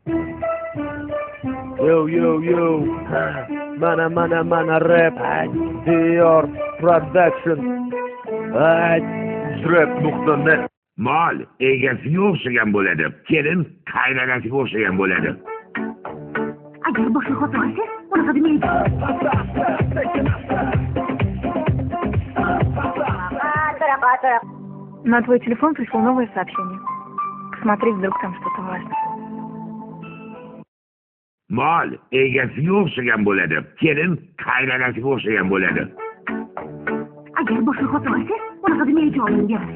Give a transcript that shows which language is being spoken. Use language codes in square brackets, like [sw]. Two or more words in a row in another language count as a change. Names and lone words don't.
[uz] Yo, mana rap, Diyor Production, rap.net. Mol egasiga o'xshagan bo'ladi, kelin qaynonasiga o'xshagan bo'ladi. Agar boshqa xotin olsangiz, unaqa demaydi. [ru] На твой телефон пришло новое сообщение. Посмотри, вдруг там что-то важное. [uz] Mol egasiga o'xshagan bo'ladi, kelin qaynonasiga o'xshagan bo'ladi. Agar boshqa xotin olsangiz, unaqa demaydi joyingga.